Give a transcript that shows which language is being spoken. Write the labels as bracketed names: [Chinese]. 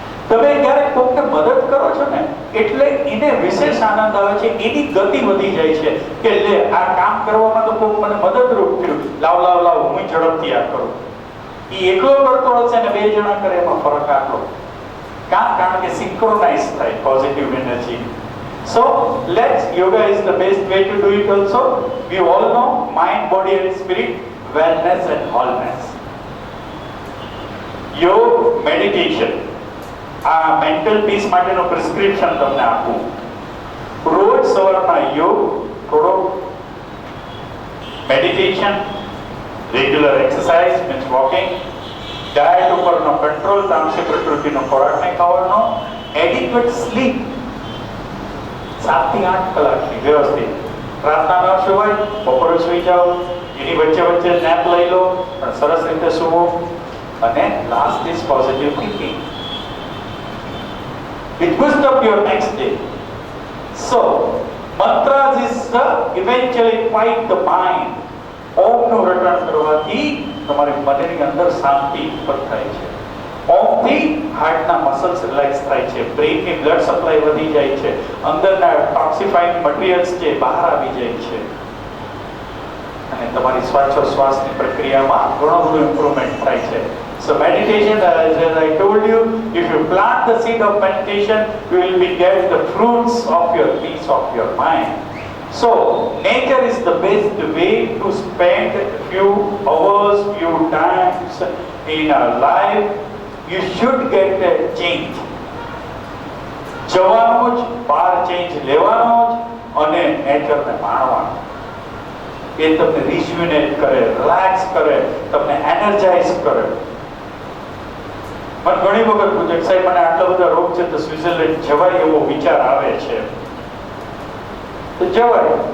[Gujarati] તમે ક્યારેક કોઈને મદદ કરો છો ને એટલે એને વિશેષ આનંદ આવે છે, એની ગતિ વધી જાય છે કે લે આ કામ કરવામાં તો કોઈ મને મદદરૂપ થયું, લાવ હું ઝડપથી આ કરું. એ એકલો કરતો હશે ને 2 જણા કરે એમાં ફરક આટલો. કારણ કે સિંક્રોનાઇઝ થાય positive energy. [English] So yoga is the best way to do it also. We all know mind, body and spirit, wellness and wholeness. [Gujarati] Yoga, meditation, mental peace માટેનો પ્રિસ્ક્રિપ્શન તમને આપું. રોજ સવારમાં યોગ, થોડો meditation, regular exercise means walking, diet ઉપરનો control, તામસિક પ્રકૃતિનો ખોરાક નહીં ખાવાનો, એડિક્વેટ સ્લીપ 7 થી 8 કલાકની વ્યવસ્થિત. રાતના ન સુવાય, બપોરે સુઈ જાઓ, એની વચ્ચે નેપ લઈ લો, પણ સરસ રીતે સુવો. [English] અને last is positive thinking. It boosts up your next day. So, mantras is eventually fight the mind. [Gujarati] ઓમનું રટણ કરવાથી તમારી મનની અંદર શાંતિ ઉત્પન્ન થાય છે. ઓમથી હાર્ટના મસલ્સ રિલેક્સ થાય છે, બ્રેઇનની બ્લડ સપ્લાય વધી જાય છે, અંદરના ટોક્સિફાઈંગ મટીરિયલ્સ છે બહાર આવી જાય છે, અને તમારી શ્વાસોશ્વાસની પ્રક્રિયામાં ઘણો બધો ઇમ્પ્રુવમેન્ટ થાય છે. [English] So meditation, as I told you, if you plant the seed of meditation, you will get the fruits of your peace of your mind. So nature is the best way to spend few hours, few times in our life. You should get a change. [Gujarati] જવાનું જ, બહાર change લેવાનો જ, અને નેચરને માણવાનો. એ તમને રિજ્યુનેટ કરે, relax કરે, તમને એનર્જાઇઝ કરે. મને ઘણી વખત પૂછે કે સાહેબ મને આટલા બધા રોગ છે તો સ્વિટ્ઝરલેન્ડ જવાય એવો વિચાર આવે છે. તો જવાય.